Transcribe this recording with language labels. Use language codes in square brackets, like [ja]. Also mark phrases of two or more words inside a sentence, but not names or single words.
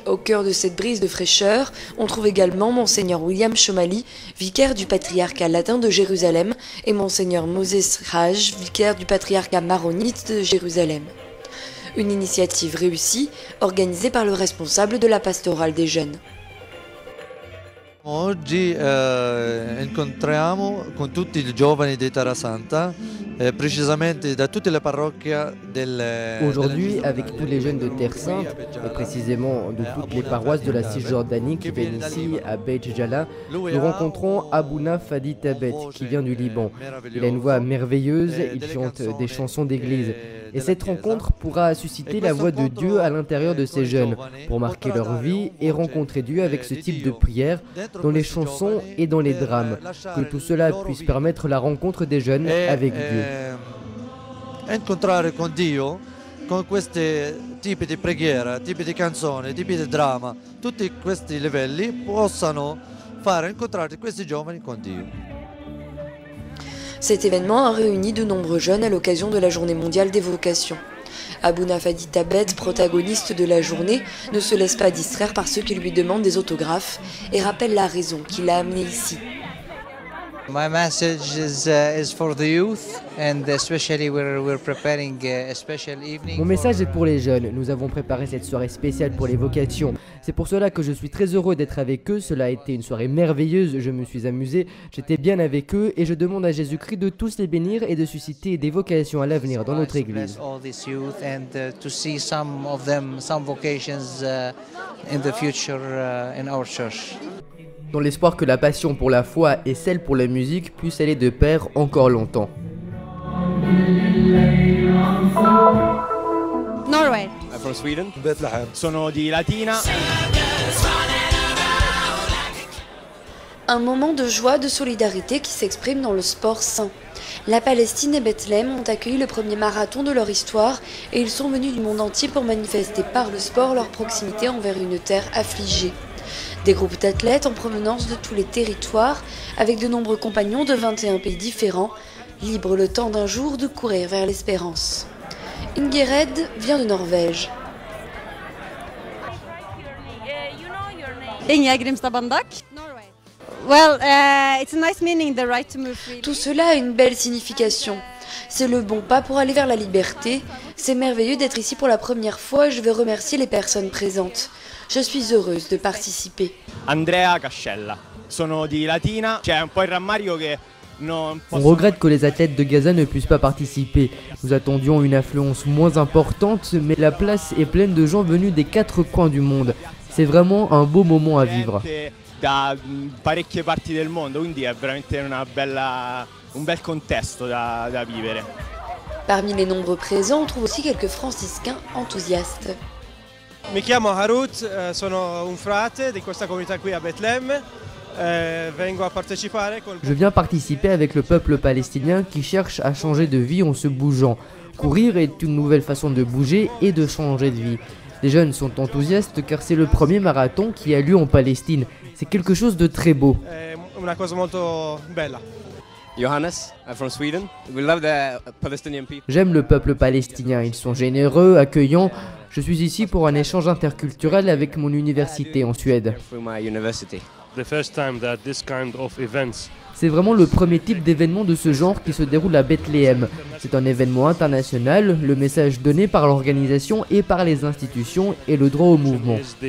[fr] Au cœur de cette brise de fraîcheur, on trouve également Monseigneur William Chomali, vicaire du patriarcat latin de Jérusalem, et Monseigneur Moses Raj, vicaire du patriarcat maronite de Jérusalem. Une initiative réussie, organisée par le responsable de la pastorale des jeunes. [it] Oggi incontriamo con tutti i giovani di Terra Santa, precisamente da tutte le parrocchie [fr] Aujourd'hui, avec tous les jeunes de Terre Sainte, et précisément de toutes les paroisses de la Cisjordanie qui viennent ici à Beit Jala, nous rencontrons Abouna Fadi Tabet, qui vient du Liban. Il a une voix merveilleuse, il chante des chansons d'église. Et cette rencontre pourra susciter la voix de Dieu à l'intérieur de ces jeunes, pour marquer leur vie et rencontrer Dieu avec ce type de prière, dans les chansons et dans les drames. Que tout cela puisse permettre la rencontre des jeunes avec Dieu. Incontrare con Dio, con questi tipi di preghiera, tipi di canzoni, tipi di dramma, tutti questi livelli possano fare incontrare questi giovani con Dio. Cet événement a réuni de nombreux jeunes à l'occasion de la Journée mondiale des vocations. Abouna Fadi Tabet, protagoniste de la journée, ne se laisse pas distraire par ceux qui lui demandent des autographes et rappelle la raison qui l'a amené ici. [en] My message is for the youth, and especially we're preparing a special evening. [fr] Mon message est pour les jeunes. Nous avons préparé cette soirée spéciale pour les vocations. C'est pour cela que je suis très heureux d'être avec eux. Cela a été une soirée merveilleuse. Je me suis amusé. J'étais bien avec eux et je demande à Jésus-Christ de tous les bénir et de susciter des vocations à l'avenir dans notre église. [en] All this youth and to see some of them, some vocations in the future in our church. [fr] Dans l'espoir que la passion pour la foi et celle pour la musique puissent aller de pair encore longtemps. [en] Norway. I'm from Sweden. Bethlehem. [it] Sono di Latina. [fr] Un moment de joie, de solidarité qui s'exprime dans le sport sain. La Palestine et Bethléem ont accueilli le premier marathon de leur histoire et ils sont venus du monde entier pour manifester par le sport leur proximité envers une terre affligée. Des groupes d'athlètes en provenance de tous les territoires, avec de nombreux compagnons de 21 pays différents, libres le temps d'un jour de courir vers l'espérance. Ingered vient de Norvège. Inge Grimstad Bandak. [en] Well, it's a nice meaning, the right to move freely. [fr] Tout cela a une belle signification. C'est le bon pas pour aller vers la liberté. C'est merveilleux d'être ici pour la première fois. Je veux remercier les personnes présentes. Je suis heureuse de participer. [it] Andrea Cascella. Sono di Latina. C'è un po' il rammarico che non [fr] On regrette que les athlètes de Gaza ne puissent pas participer. Nous attendions une affluence moins importante, mais la place est pleine de gens venus des 4 coins du monde. C'est vraiment un beau moment à vivre. [it] Da parecchie parti del mondo, quindi è veramente un bel contesto da vivere. [fr] Parmi les nombreux présents, on trouve aussi quelques franciscains enthousiastes. [it] Mi chiamo Harut, sono un frate di questa comunità qui a Bethlehem. Vengo a partecipare. [fr] Je viens participer avec le peuple palestinien qui cherche à changer de vie en se bougeant. Courir est une nouvelle façon de bouger et de changer de vie. Les jeunes sont enthousiastes car c'est le premier marathon qui a lieu en Palestine. C'est quelque chose de très beau. Una cosa molto bella. [en] Johannes, I'm from Sweden. We love the Palestinian people. [fr] J'aime le peuple palestinien, ils sont généreux, accueillants. Je suis ici pour un échange interculturel avec mon université en Suède. C'est vraiment le premier type d'événement de ce genre qui se déroule à Bethléem. C'est un événement international, le message donné par l'organisation et par les institutions est le droit au mouvement.